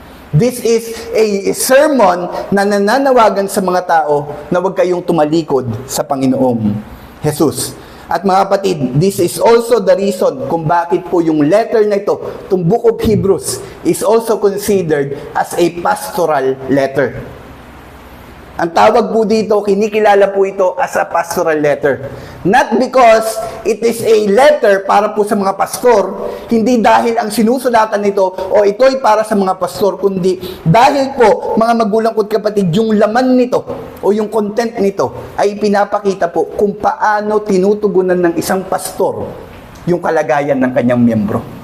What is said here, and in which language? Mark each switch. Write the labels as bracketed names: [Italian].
[English] This is a sermon [Filipino] na nananawagan sa mga tao na huwag kayong tumalikod sa Panginoong Jesus. At mga kapatid, this is also the reason kung bakit po yung letter na ito, itong Book of Hebrews, is also considered as a pastoral letter. Ang tawag po dito, kinikilala po ito as a pastoral letter. [English] Not because it is a letter [Filipino] para po sa mga pastor, hindi dahil ang sinusulatan nito o ito ay para sa mga pastor, kundi dahil po, mga magulang ko't kapatid, yung laman nito o yung content nito ay pinapakita po kung paano tinutugunan ng isang pastor yung kalagayan ng kanyang miyembro.